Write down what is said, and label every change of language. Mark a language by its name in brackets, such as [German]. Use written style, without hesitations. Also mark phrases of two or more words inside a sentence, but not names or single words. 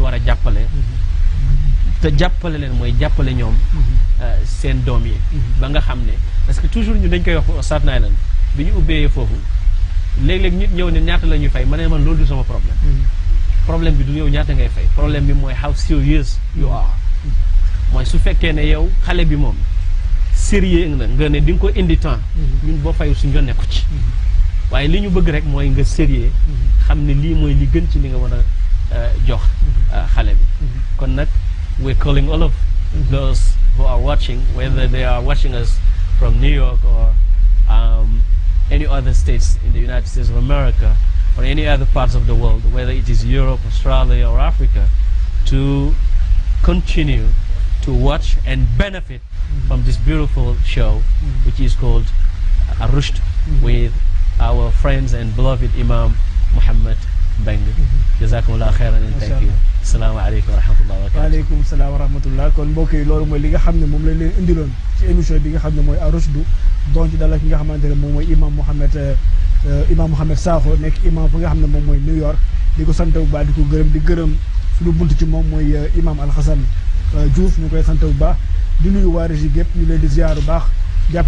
[Wolof] war a jàppale te jàppale leen mooy jàppale ñoom seen doom yi ba nga xam ne parce que toujours ñu dañ koy wax Staten Island bi ñu ubbee foofu léeg-léeg nit ñëw ne ñaata la ñuy fay ma ne man loolu du sama problème bi du yow ñaata ngay fay problème bi mooy [English] how serious you are [Wolof] mooy su fekkee ne yow xale bi moom sérieux nga ne di nga ko indi temps ñun boo fayu suñu yoon nekku ci waaye li ñu bëgg rek mooy nga sérieux xam ne lii mooy li gën ci li nga war a jox xale bi kon nag [English] we're calling all of those who are watching, whether they are watching us from New York or any other states in the United States of America or any other parts of the world, whether it is Europe, Australia or Africa, to continue to watch and benefit from this beautiful show, which is called Ar-Rushd, with our friends and beloved Imam Muhammad Beng. [Arabic] جزاكم الله خيرا [English] and thank you. [Arabic] السلام عليكم ورحمة الله وبركاته. وعليكم السلام ورحمة الله. [Wolof] Kon mbokk yi loolu mooy li nga xam ne moom lañ leen indiloon ci émission bi nga xam ne mooy Ar-Rushd doon ci dalal ki nga xamante ne moom mooy Imam Mouhamed Sakho nekk imam fu nga xam ne moom mooy New York. di ko sant bu baax di ko gërëm di gërëm suñu bunt ci moom mooy Imam Alxasan Diouf ñu koy sant bu baax di nuyu waa régie gépp ñu leen di ziar bu baax jàpp